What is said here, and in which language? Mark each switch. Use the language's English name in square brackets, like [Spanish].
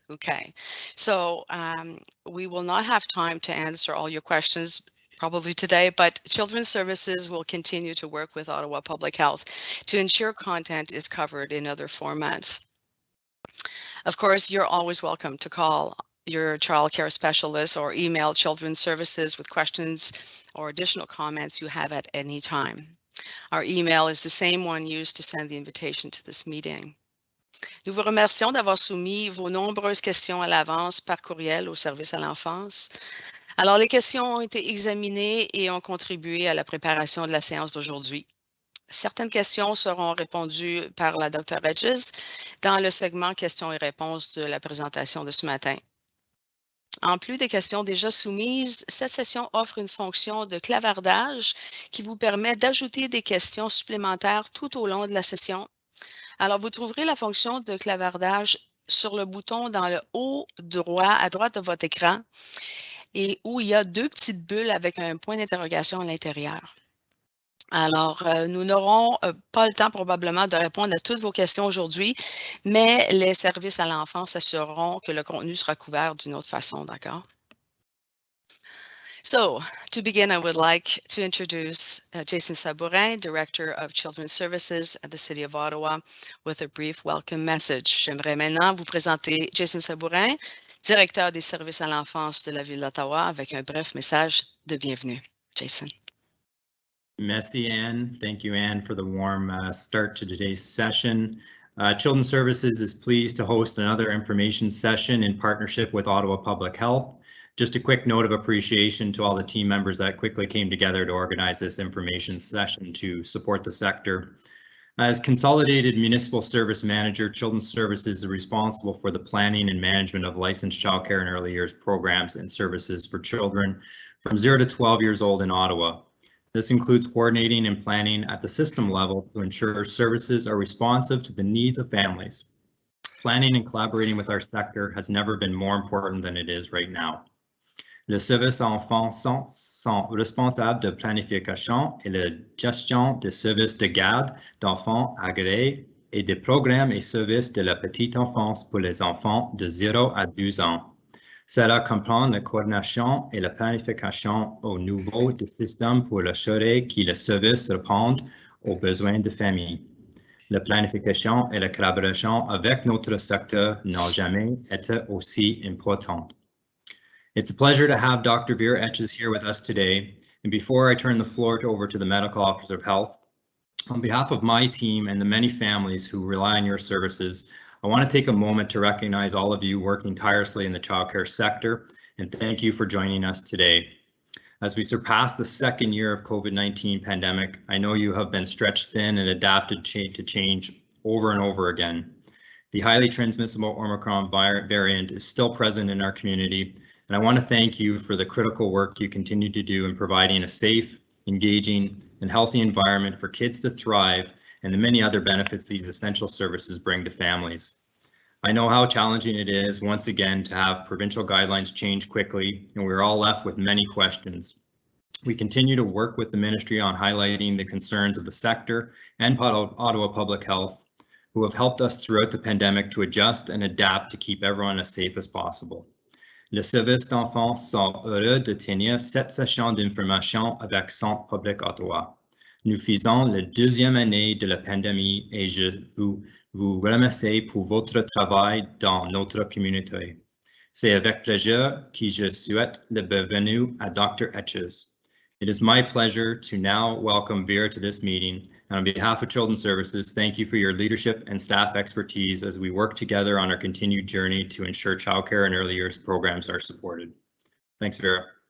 [English] Okay, so we will not have time to answer all your questions probably today, but Children's Services will continue to work with Ottawa Public Health to ensure content is covered in other formats. Of course, you're always welcome to call your child care specialist or email Children's Services with questions or additional comments you have at any time. Our email is the same one used to send the invitation to this meeting. [French] Nous vous remercions d'avoir soumis vos nombreuses questions à l'avance par courriel au service à l'enfance. Alors, les questions ont été examinées et ont contribué à la préparation de la séance d'aujourd'hui. Certaines questions seront répondues par la Dr. Etches dans le segment questions et réponses de la présentation de ce matin. En plus des questions déjà soumises, cette session offre une fonction de clavardage qui vous permet d'ajouter des questions supplémentaires tout au long de la session. Alors, vous trouverez la fonction de clavardage sur le bouton dans le haut droit, à droite de votre écran, et où il y a deux petites bulles avec un point d'interrogation à l'intérieur. Alors, nous n'aurons pas le temps probablement de répondre à toutes vos questions aujourd'hui, mais les services à l'enfance s'assureront que le contenu sera couvert d'une autre façon, d'accord? [English] So, to begin, I would like to introduce Jason Sabourin, Director of Children's Services at the City of Ottawa, with a brief welcome message. [French] J'aimerais maintenant vous présenter Jason Sabourin, Directeur des services à l'enfance de la Ville d'Ottawa, avec un bref message de bienvenue. Jason. Merci, Anne. [English] Thank you, Anne, for the warm start to today's session. Children's Services is pleased to host another information session in partnership with Ottawa Public Health. Just a quick note of appreciation to all the team members that quickly came together to organize this information session to support the sector. As Consolidated Municipal Service Manager, Children's Services is responsible for the planning and management of licensed childcare and early years programs and services for children from 0 to 12 years old in Ottawa. This includes coordinating and planning at the system level to ensure services are responsive to the needs of families. Planning and collaborating with our sector has never been more important than it is right now. [French] Les services à enfants sont responsables de planification et de gestion des services de garde d'enfants agréés et des programmes et services de la petite enfance pour les enfants de 0 à 12 ans. Cela comprend la coordination et la planification au niveau du système pour assurer que les services répondent aux besoins des familles. La planification et la collaboration avec notre secteur n'ont jamais été aussi importantes. [English] It's a pleasure to have Dr. Vera Etches here with us today. And before I turn the floor over to the Medical Officer of Health, on behalf of my team and the many families who rely on your services, I want to take a moment to recognize all of you working tirelessly in the childcare sector and thank you for joining us today. As we surpass the second year of COVID-19 pandemic, I know you have been stretched thin and adapted to change over and over again. The highly transmissible Omicron variant is still present in our community, and I want to thank you for the critical work you continue to do in providing a safe, engaging, and healthy environment for kids to thrive and the many other benefits these essential services bring to families. I know how challenging it is once again to have provincial guidelines change quickly, and we're all left with many questions. We continue to work with the ministry on highlighting the concerns of the sector and Ottawa Public Health, who have helped us throughout the pandemic to adjust and adapt to keep everyone as safe as possible. [French] Les services d'enfants sont heureux de tenir cette session d'information avec Centre public Ottawa. Nous faisons la deuxième année de la pandémie et je vous remercie pour votre travail dans notre communauté. C'est avec plaisir que je souhaite la bienvenue à Dr. Etches. [English] It is my pleasure to now welcome Vera to this meeting. And on behalf of Children's Services, thank you for your leadership and staff expertise as we work together on our continued journey to ensure childcare and early years programs are supported. Thanks, Vera.